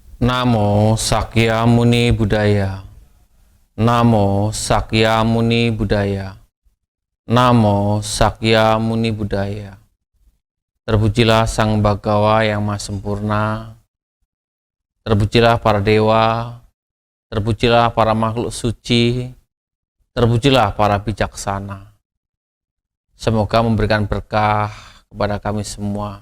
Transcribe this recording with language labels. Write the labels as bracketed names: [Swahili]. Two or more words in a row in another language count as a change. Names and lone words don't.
[Pali] Namo Sakya Muni Buddhaya. Namo Sakya Muni Buddhaya. Namo Sakya Muni Buddhaya. [Indonesian] Terpujilah Sang Bhagawa yang Maha Sempurna. Terpujilah para dewa. Terpujilah para makhluk suci. Terpujilah para bijaksana. Semoga memberikan berkah kepada kami semua.